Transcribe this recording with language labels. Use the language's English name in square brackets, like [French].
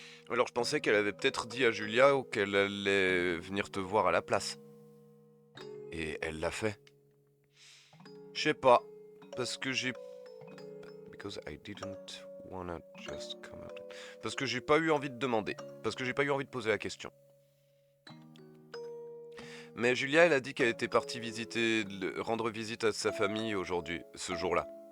[French] Alors je pensais qu'elle avait peut-être dit à Julia qu'elle allait venir te voir à la place. Et elle l'a fait. Je sais pas, parce que j'ai... [English] Because I didn't wanna just come out. [French] Parce que j'ai pas eu envie de demander. Parce que j'ai pas eu envie de poser la question. Mais Julia, elle a dit qu'elle était partie rendre visite à sa famille aujourd'hui, ce jour-là.